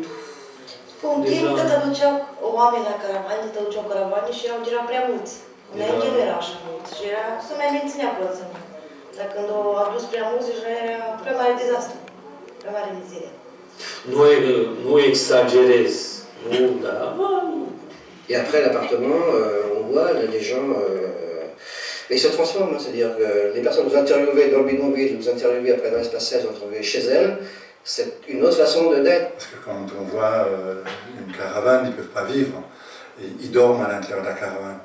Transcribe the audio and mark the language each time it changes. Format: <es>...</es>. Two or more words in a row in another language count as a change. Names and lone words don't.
<ro>După un timp, te duceau oameni la caravane, te duceau caravane și erau prea mulți. Înainte nu era așa mulți și era să mai menținea curățenia. Dar când au adus prea mulți, deja era prea mare dezastru, prea mare mizerie. Nu exagerez, nu, dar...</ro> <fr>Et après l'appartement, on voit les gens, mais ils se transforment, hein, c'est-à-dire que les personnes que vous interviewez dans le bidonville, vous interviewez après dans l'espace 16, vous retrouvez chez elles, c'est une autre façon d'être. Parce que quand on voit une caravane, ils ne peuvent pas vivre, ils dorment à l'intérieur de la caravane.</fr>